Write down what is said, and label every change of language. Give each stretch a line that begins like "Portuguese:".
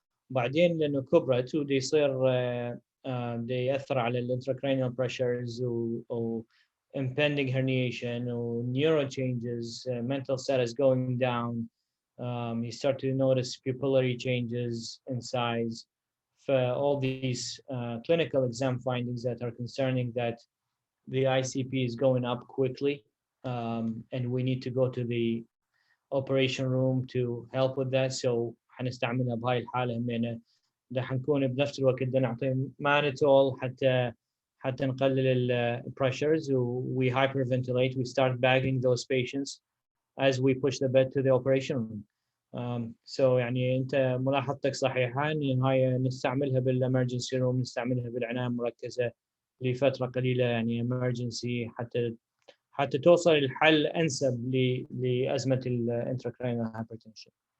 Arabic: بعدين لانه كبرت ودي يصير دي ياثر على الانتراكرانيال بريشرز و
English: impending herniation or neuro changes, mental status going down. You start to notice pupillary changes in size. For all these clinical exam findings that are concerning that the ICP is going up quickly, and we need to go to the operation room to help with that.
Arabic: So حنستعملها بهاي الحالة همينة. رح نكون بنفس الوقت بدنا نعطي مانيتول حتى نقلل البريشرز و
English: we hyperventilate. We start bagging those patients as we push the bed to the operation room.
Arabic: So يعني أنت ملاحظتك صحيحة إن هاي نستعملها بالemergency room، نستعملها بالعناية المركزة لفترة قليلة يعني emergency حتى توصل الحل أنسب لأزمة الانتراكرانيال hypertension.